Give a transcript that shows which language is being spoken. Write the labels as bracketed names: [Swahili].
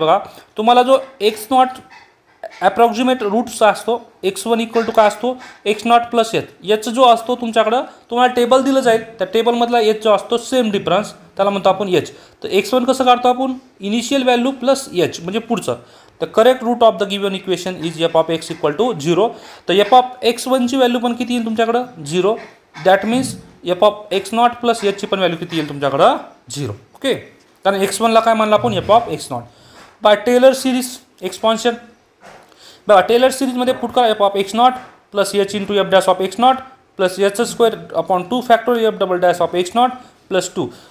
[Marathi] बघा तुम्हाला जो x0 ॲप्रॉक्सिमेट रूटचा असतो, x1 इक्वल टू काय असतो x0 प्लस एच जो असतो तुमच्याकडं तुम्हाला टेबल दिलं जाईल. त्या टेबलमधला एच जो असतो सेम डिफरन्स त्याला म्हणतो आपण एच. तर x1 कसं काढतो आपण, इनिशियल व्हॅल्यू प्लस एच म्हणजे पुढचं. [English] The correct root of the given equation is F of X equal to 0. [Marathi] तर एफ ऑफ x1 ची व्हॅल्यू पण किती येईल तुमच्याकडं 0. That means F of x0 plus एचची पण व्हॅल्यू किती येईल तुमच्याकडं 0. ओके, कारण x1ला काय मानलं आपण F of x0 by Taylor series expansion. बघा टेलर सिरीजमध्ये पुट करा F of x0 plus H into F dash of x0 plus H square upon 2 factorial F double dash of x0 plus 2.